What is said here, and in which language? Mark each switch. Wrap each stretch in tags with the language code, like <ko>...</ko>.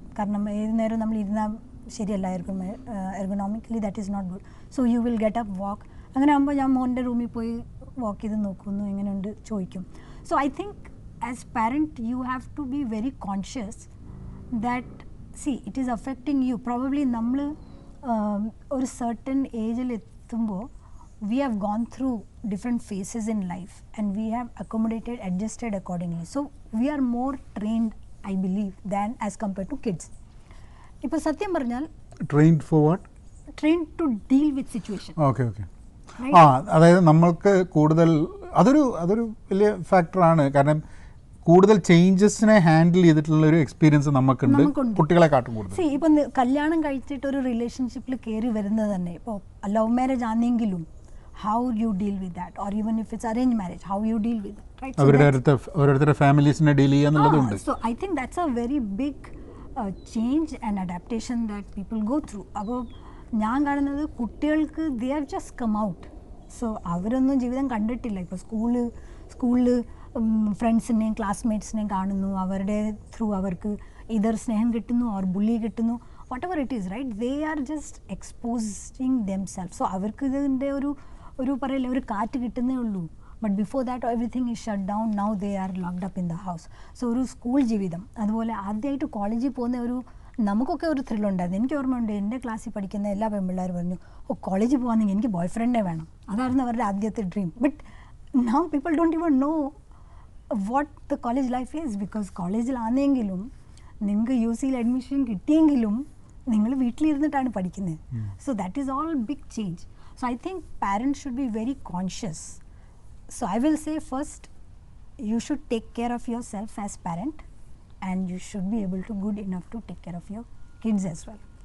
<ml>കാരണം ഏത് നേരം നമ്മൾ ഇരുന്നാൽ ശരിയല്ല,</ml> <en>Ergonomically that is not good. So you will get up walk.</en> <ml>അങ്ങനെ ആകുമ്പോൾ ഞാൻ മോൻ്റെ റൂമിൽ പോയി വാക്ക് ചെയ്ത് നോക്കുന്നു, എങ്ങനെയുണ്ട് ചോദിക്കും.</ml> <en>So I think as parent you have to be very conscious that it is affecting you.</en> <ml>Probably നമ്മൾ ഒരു സർട്ടൻ ഏജിൽ എത്തുമ്പോൾ</ml> <en>we have gone through different phases in life and we have accommodated, adjusted accordingly. So we are more trained, I believe, than as compared to kids.</en> <ml>ഇപ്പോൾ സത്യം പറഞ്ഞാൽ</ml> <en>trained for what? trained to deal with situation. Okay.</en> <ml>അതായത് നമ്മൾക്ക് കൂടുതൽ അതൊരു വലിയ ഫാക്ടറാണ്. കാരണം കൂടുതൽ ചേഞ്ചസിനെ ഹാൻഡിൽ ചെയ്തിട്ടുള്ള ഒരു എക്സ്പീരിയൻസ് നമുക്കുണ്ട് കുട്ടികളെക്കാട്ടും കൂടുതൽ. ഇപ്പം കല്യാണം കഴിച്ചിട്ട് ഒരു റിലേഷൻഷിപ്പിൽ കയറി വരുന്നത് തന്നെ, ഇപ്പോൾ ലവ് മാരേജ് ആണെങ്കിലും</ml> <en>how you deal with that, or even if it's arranged marriage, how you deal with it, right?</en> <ml>അവരുടെ ഫാമിലീസിനെ deal ചെയ്യാന്നുള്ളതുണ്ട്.</ml> <en>So I think that's a very big change and adaptation that people go through.</en> <ml>അപ്പോൾ ഞാൻ കാണുന്നത് കുട്ടികൾക്ക്</ml> <en>they have just come out.</en> <ml>So അവരൊന്നും ജീവിതം കണ്ടിട്ടില്ല. ഇപ്പോൾ സ്കൂളിൽ ഫ്രണ്ട്സിനെയും ക്ലാസ്മേറ്റ്സിനെയും കാണുന്നു, അവരുടെ ത്രൂ അവർക്ക് ഇതർ സ്നേഹം കിട്ടുന്നു ഓർ ബുള്ളി കിട്ടുന്നു,</ml> <en>whatever it is, right? They are just exposing themselves.</en> <ml>So അവർക്ക് ഇതിൻ്റെ ഒരു പറയില്ല, ഒരു കാറ്റ് കിട്ടുന്നേ ഉള്ളൂ.</ml> <en>But before that everything is shut down. Now they are locked up in the house.</en> <ml>So ഒരു സ്കൂൾ ജീവിതം, അതുപോലെ ആദ്യമായിട്ട് കോളേജിൽ പോകുന്ന നമുക്കൊക്കെ ഒരു ത്രില്ലുണ്ടായിരുന്നു. എനിക്ക് ഓർമ്മയുണ്ട്, എൻ്റെ ക്ലാസ്സിൽ പഠിക്കുന്ന എല്ലാ പെൺപിള്ളേർ പറഞ്ഞു, കോളേജിൽ പോകാമെങ്കിൽ എനിക്ക് ബോയ് ഫ്രണ്ടേ വേണം. അതായിരുന്നു അവരുടെ ആദ്യത്തെ dream.</ml> <en>But now people don't even know what the college life is.</en> <ml>Because കോളേജിലാണെങ്കിലും നിങ്ങൾക്ക് UCയിൽ അഡ്മിഷൻ കിട്ടിയെങ്കിലും നിങ്ങൾ വീട്ടിലിരുന്നിട്ടാണ് പഠിക്കുന്നത്.</ml> <en>So that is all big change. So I think parents should be very conscious. So I will say first, you should take care of yourself as parent, and you should be able to good enough to take care of your kids as well.</en>